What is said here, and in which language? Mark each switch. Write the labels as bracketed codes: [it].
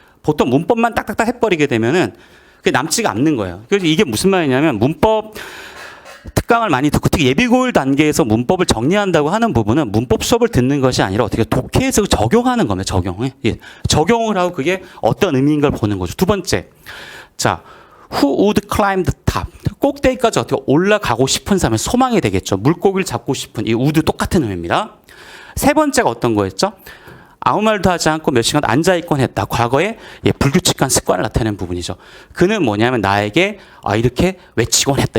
[ko] 보통 문법만 딱딱딱 해버리게 되면은 그게 남지가 않는 거예요. 그래서 이게 무슨 말이냐면 문법 특강을 많이 듣고 특히 예비고일 단계에서 문법을 정리한다고 하는 부분은 문법 수업을 듣는 것이 아니라 어떻게 독해에서 적용하는 겁니다. 적용을 하고 그게 어떤 의미인 걸 보는 거죠. 두 번째. [en] 자, who would climb the top? [ko] 꼭대기까지 어떻게 올라가고 싶은 사람의 소망이 되겠죠. 물고기를 잡고 싶은 이 would 똑같은 의미입니다. 세 번째가 어떤 거였죠? 아무 말도 하지 않고 몇 시간 앉아있곤 했다. 과거에 불규칙한 습관을 나타내는 부분이죠. 그는 뭐냐면 나에게 이렇게 외치곤 했다.